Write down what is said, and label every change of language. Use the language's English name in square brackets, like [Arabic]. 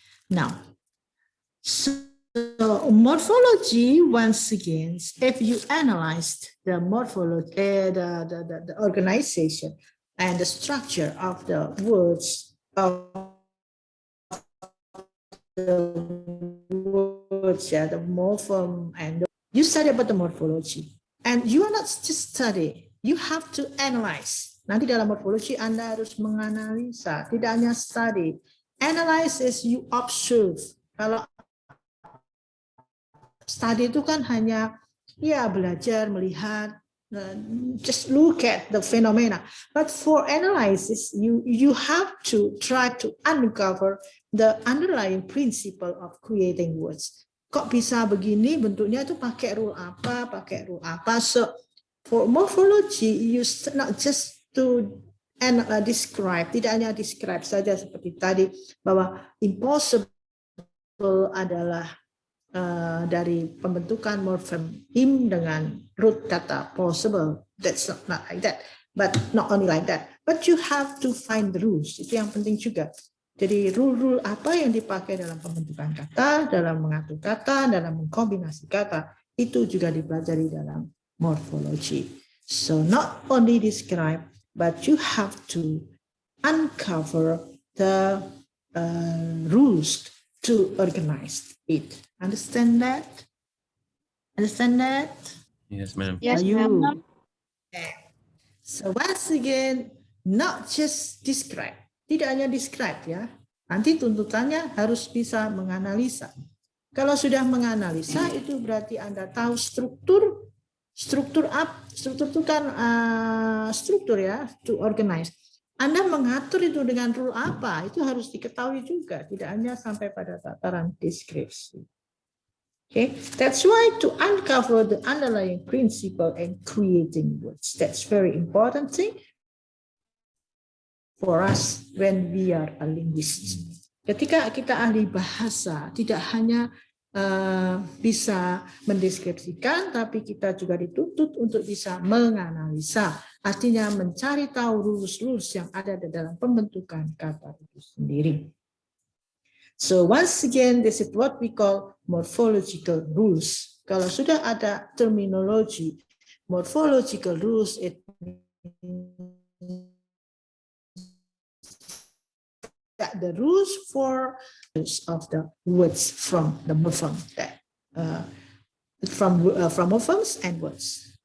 [English] Now, so morphology, once again, if you analyze the morphology, the organization and the structure of the words of the words, yeah, the morpheme, and you study about the morphology, and you are not just study, you have to analyze. [Indonesian] Nanti dalam morfologi Anda harus menganalisa, tidak hanya study. [English] Analyze is you observe. [Indonesian] Kalau study itu kan hanya ya belajar, melihat, [English] just look at the phenomena. But for analysis, you have to try to uncover the underlying principle of creating words. [Indonesian] Kok bisa begini bentuknya itu pakai rule apa? [English] So for morphology, you not just to describe, [Indonesian] tidak hanya describe saja seperti tadi bahwa impossible adalah dari pembentukan morfem him dengan root kata possible. [English] That's not like that. But not only like that. But you have to find the rules. [Indonesian] Itu yang penting juga. Jadi rule-rule apa yang dipakai dalam pembentukan kata, dalam mengatur kata, dalam mengkombinasi kata, itu juga dipelajari dalam morfologi. [English] So not only describe, but you have to uncover the rules to organize it. Understand that? Understand that? Yes, ma'am. Yes, Are you? ma'am. So once again, not just describe. [Indonesian] Tidak hanya describe ya. Nanti tuntutannya harus bisa menganalisa. Kalau sudah menganalisa itu berarti Anda tahu struktur. Struktur itu kan struktur ya, to organize. Anda mengatur itu dengan rule apa, itu harus diketahui juga, tidak hanya sampai pada tataran deskripsi. [English] Okay, that's why to uncover the underlying principle and creating words, that's very important thing for us when we are a linguist. [Indonesian] Ketika kita ahli bahasa, tidak hanya bisa mendeskripsikan, tapi kita juga dituntut untuk bisa menganalisa, artinya mencari tahu rules-rules yang ada di dalam pembentukan kata itu sendiri. [English] So once again, this is what we call morphological rules. [Indonesian] Kalau sudah ada terminologi morphological rules, [English] it that the rules for use of the words from the morpheme, from morphemes and words.